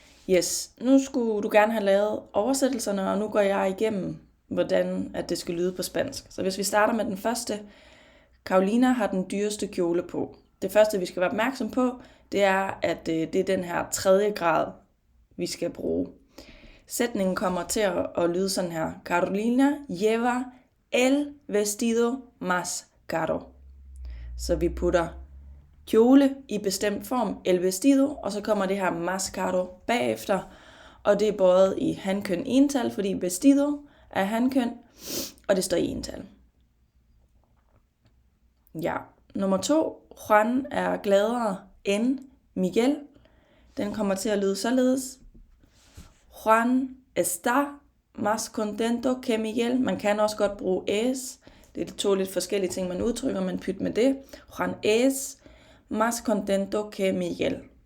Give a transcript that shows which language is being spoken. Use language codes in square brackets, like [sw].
[da] Yes, nu skulle du gerne have lavet oversættelserne, og nu går jeg igennem, hvordan at det skal lyde på spansk. Så hvis vi starter med den første, Carolina har den dyreste kjole på. Det første, vi skal være opmærksom på, det er, at det er den her 3. grad, vi skal bruge. Sætningen kommer til at lyde sådan her. [es] Carolina lleva el vestido más caro. [da] Så vi putter kjole i bestemt form, el vestido, og så kommer det her más caro bagefter, og det er både i hankøn ental, fordi vestido er hankøn, og det står i ental. Ja, nummer 2, Juan er gladere end Miguel. Den kommer til at lyde således. [es] Juan está más contento que Miguel. [da] Man kan også godt bruge es. Det er 2 lidt forskellige ting, man udtrykker, men pyt med det. [es] Juan es más contento que Miguel.